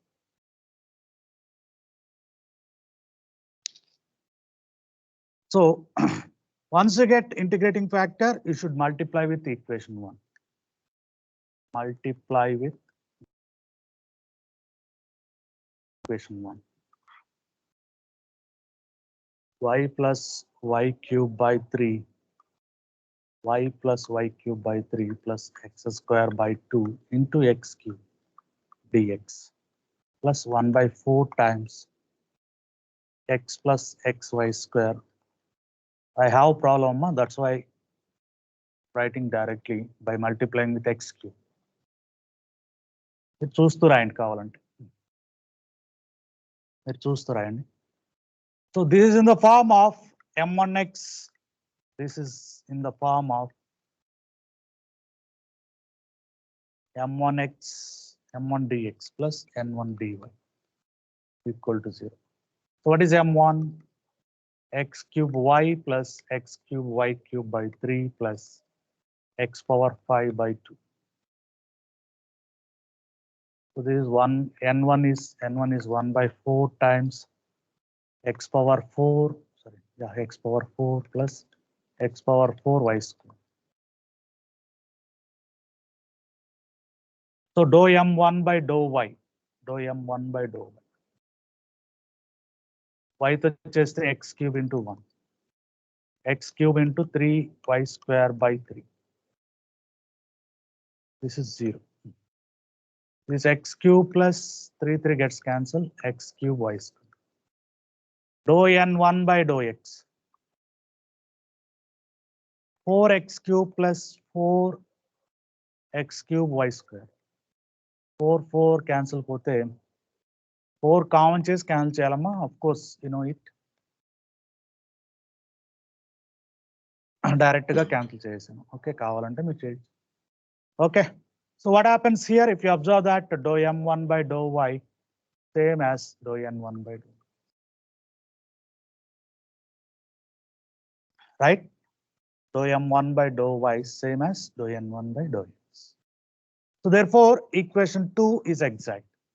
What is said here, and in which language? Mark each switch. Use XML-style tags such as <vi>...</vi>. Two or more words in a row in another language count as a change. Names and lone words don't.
<en>So once you get integrating factor, you should multiply with equation 1. Multiply with equation 1. Y plus y cube by 3. Y plus y cube by 3 plus x square by 2 into x cube dx plus 1 by 4 times x plus xy square. I have problem, that's why writing directly by multiplying with x cube.</en> <te>మీరు చూస్తూ రాయండి కావాలంటే మీరు చూస్తూ రాయండి.</te> <en>So this is in the form of m1x. This is in the form of m1x m1 dx plus n1 dy equal to 0. So what is m1? X cube y plus x cube y cube by 3 plus x power 5 by 2. So this is n1 is 1 by 4 times x power 4, x power 4 plus x power 4 y square. So dou m1 by dou y, dou m1 by dou y. Y to just x cube into 1, x cube into 3 y square by 3. This is 0. This x cube plus 3 gets cancelled, x cube y square. Dou n1 by dou x. 4x cube plus 4x cube y square.</en> <te>4 cancel పోతే 4 కామన్ చేసి క్యాన్సిల్ చేయాలమ్మా.</te> <en>of course you know it.</en> <te>డైరెక్ట్ గా క్యాన్సిల్ చేసాను. ఓకే, కావాలంటే మీరు చేయొచ్చు.</te> <en>okay, so what happens here if you observe that dou m1 by dou y same as dou n1 by dou. Right? Dou m1 by dou y same as dou n1 by dou x. So therefore equation 2 is exact.</en>